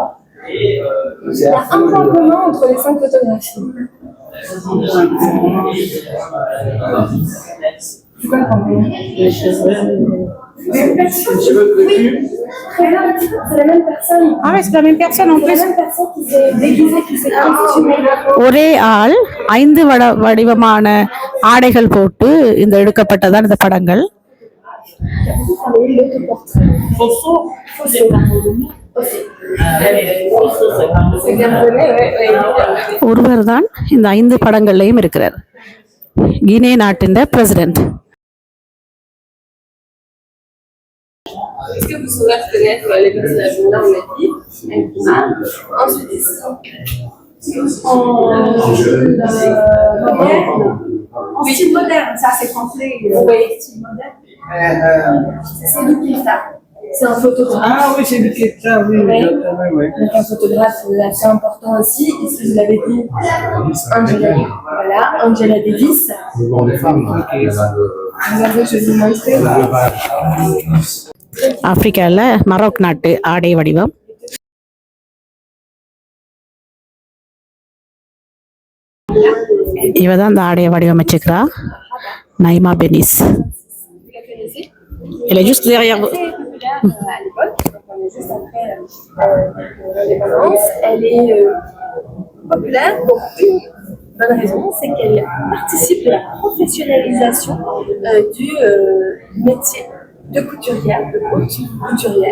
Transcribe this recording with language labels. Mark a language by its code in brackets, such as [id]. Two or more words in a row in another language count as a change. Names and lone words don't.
[fr] Il y a un point commun entre les 5 photographies. C'est quoi le point commun? Les cheveux. Oui, très bien, c'est la même personne. Ah ouais, c'est la même personne en C'est plus. la même personne qui s'est déguisée, qui s'est costumée. [ta] ஒரே ஆள் 5 வடிவமான ஆடைகள் போட்டு இந்த எடுக்கப்பட்டதான் இந்த படங்கள். ஒருவர் தான் இந்த 5 படங்கள்லயும் இருக்கிறார். கினே நாட்டின் பிரசிடென்ட். [fr] Est-ce que vous saurez reconnaître les personnages là on a dit Nkrumah. Ensuite ici en style moderne, ça c'est français. Vous voyez style moderne. C'est Luketa. C'est un photographe. Ah oui, c'est Luketa, oui. Oui. Oui. Donc un photographe assez important aussi. Ici vous l'avez dit, Angela. Voilà, Angela Davis. Le banc des femmes. Regardez, je vais vous montrer. [ta] ஆப்பிரிக்கால மரோக் நாட்டு ஆடை வடிவம். இவதான் அந்த ஆடையை வடிவமைச்சிருக்கிறா, நைமா பெனிஸ். [fr] Elle est juste derrière vous. À l'époque, donc on est juste après l'indépendance, elle est populaire pour une bonne raison, c'est qu'elle participe de la professionnalisation du métier de couturière, de haute couturière.